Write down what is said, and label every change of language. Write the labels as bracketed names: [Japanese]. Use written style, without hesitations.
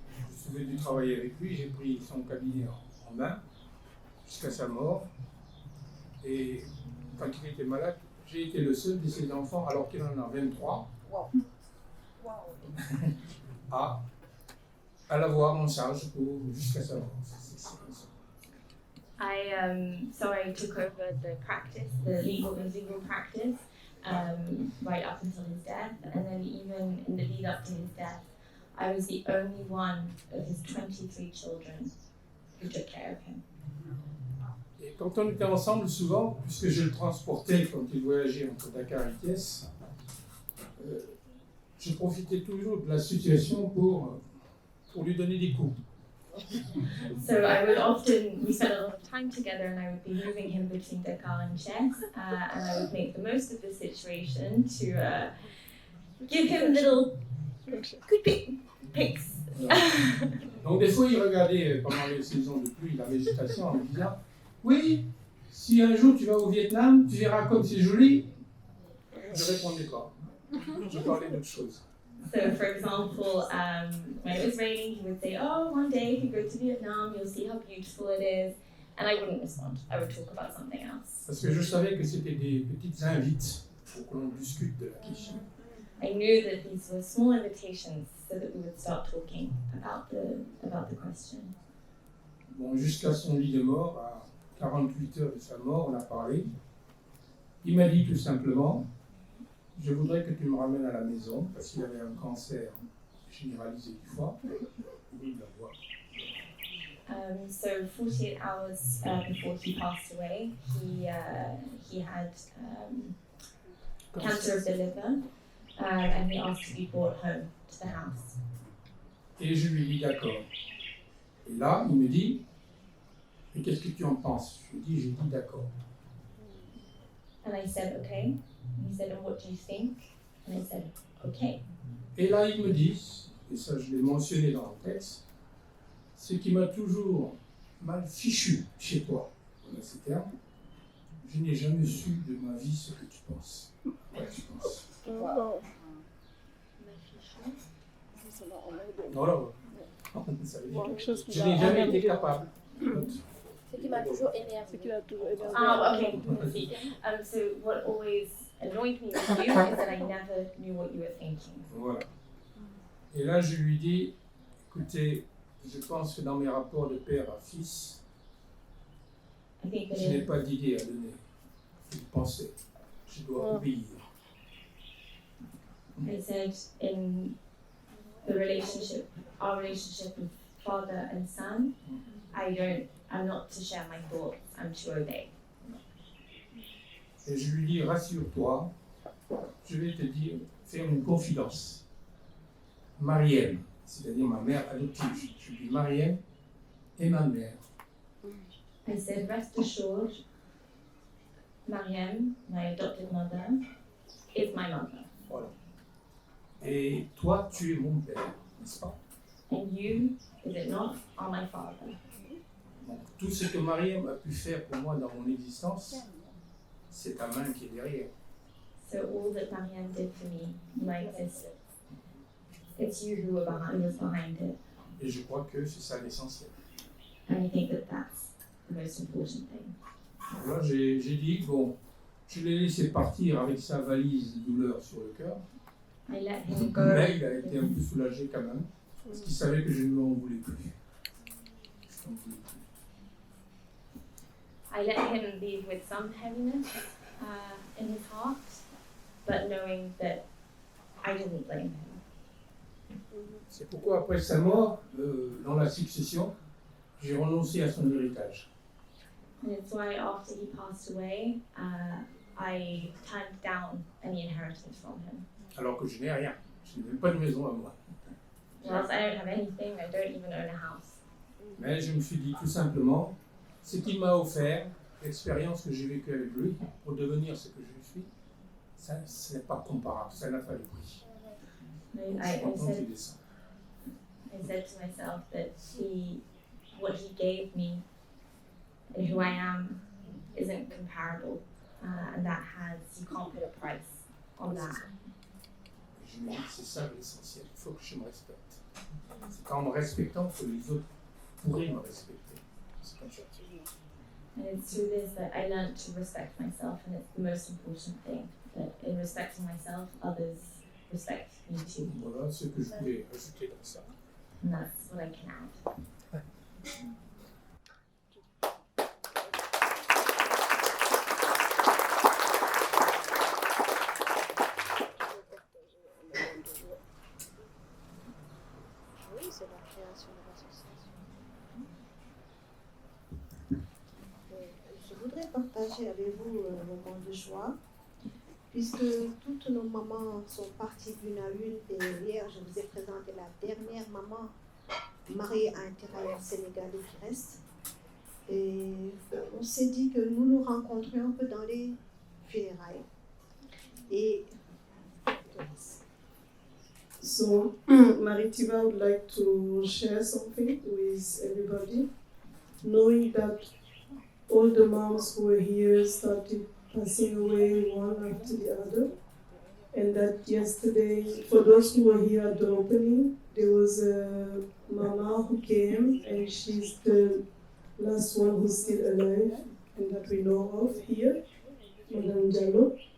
[French] Je suis venu travailler avec lui, j'ai pris son cabinet en main jusqu'à sa mort. Et quand il était malade, j'ai été le seul de ses enfants, alors qu'il en a 23, à l'avoir en charge jusqu'à sa mort. C'est comme ça. [English] So I took over the practice, the legal practice, right up until his death, and then even in the lead up to his death, I was the only one of his 23 children who took care of him. [French] Et quand on était ensemble, souvent, puisque je le transportais quand il voyageait entre Dakar et Thiès, je profitais toujours de la situation pour lui donner des coups. [English] So I would often, we spent a lot of time together, and I would be moving him between Dakar and Thiès, and I would make the most of the situation to give him little good picks. [French] Donc des fois, il regardait pendant les saisons de pluie la végétation en me disant « Oui, si un jour tu vas au Vietnam, tu verras comme c'est joli. » Je ne répondais pas. Je parlais d'autre chose. [English] So, for example, when it was raining, he would say, "Oh, one day if you go to Vietnam, you'll see how beautiful it is," and I wouldn't respond. I would talk about something else. [French] Parce que je savais que c'était des petites invites pour que l'on discute de la question. [English] I knew that these were small invitations so that we would start talking about the question. [French] Bon, jusqu'à son lit de mort, à 48 heures de sa mort, on a parlé. Il m'a dit tout simplement, je voudrais que tu me ramènes à la maison, parce qu'il avait un cancer généralisé du foie. Oui, de la voix. [English] So 48 hours before he passed away, he had cancer of the liver, and he asked to be brought home to the house. [French] Et je lui dis d'accord. Et là, il me dit, mais qu'est-ce que tu en penses? J'ai dit d'accord. [English] And I said, okay. And he said, and what do you think? And I said, okay. [French] Et là, il me dit, et ça je l'ai mentionné dans le texte, ce qui m'a toujours mal fichu chez toi, voilà ces termes. Je n'ai jamais su de ma vie ce que tu penses. Quoi tu penses? Voilà. Ça veut dire quelque chose qui je va n'ai jamais emmerder. été capable. Ce qui m'a toujours énervé. Ce qu'il a toujours énervé. [English] Oh, okay. I see. So what always annoyed me with you is that I never knew what you were thinking. [French] Voilà. Et là, je lui dis, écoutez, je pense que dans mes rapports de père à fils, [English] I think that [French] je n'ai pas d'idée à donner. Je pensais, je dois obéir. [English] I said in the relationship, our relationship with father and son, I'm not to share my thoughts, I'm to obey. [French] Et je lui dis, rassure-toi, je vais te dire, faire une confidence. Marième, c'est-à-dire ma mère adoptive, je dis Marième et ma mère. [English] I said, rest assured, Mariam, my adopted mother, is my mother. [French] Voilà. Et toi, tu es mon père, n'est-ce pas? [English] And you, is it not, are my father. [French] Donc, tout ce que Mariam a pu faire pour moi dans mon existence, c'est ta main qui est derrière. [English] So all that Mariam did for me, my existence, it's you who was behind it. [French] Et je crois que c'est ça l'essentiel. [English] And I think that that's the most important thing. [French] Là, j'ai dit, bon, je l'ai laissé partir avec sa valise de douleur sur le cœur, [English] I let him go. [French] mais il a été un peu soulagé quand même, parce qu'il savait que je ne lui en voulais plus. Je n'en voulais plus. [English] I let him leave with some heaviness in his heart, but knowing that I didn't blame him. [French] C'est pourquoi après sa mort, dans la succession, j'ai renoncé à son héritage. [English] And it's why after he passed away, I turned down any inheritance from him. [French] Alors que je n'ai rien, je n'ai même pas de maison à moi. [English] Whilst I don't have anything, I don't even own a house. [French] Mais je me suis dit tout simplement, ce qu'il m'a offert, l'expérience que j'ai vécue avec lui, pour devenir ce que je suis, ça, ce n'est pas comparable, ça n'a pas de prix. Donc, je suis content qu'il ait ça. [English] I said to myself that what he gave me and who I am isn't comparable, and you can't put a price on that. [French] Je me dis que c'est ça l'essentiel, il faut que je me respecte. C'est qu'en me respectant que les autres pourraient me respecter. C'est comme ça. [English] And it's through this that I learned to respect myself, and it's the most important thing, that in respecting myself, others respect me too. [French] Voilà ce que je voulais ajouter dans ça. [English] And that's what I can add. [French] Oui, c'est la création de l'association. Je voudrais partager avec vous un moment de joie, puisque toutes nos mamans sont parties d'une à une, et hier je vous ai présenté la dernière maman mariée à un tirailleur sénégalais qui reste. Et on s'est dit que nous nous rencontrions un peu dans les funérailles. Et [English] So, Thiva would like to share something with everybody, knowing that all the moms who were here started passing away one after the other, and that yesterday, for those who were here at the opening, there was a mama who came, and she's the last one who's still alive, and that we know of here, Madame Diallo.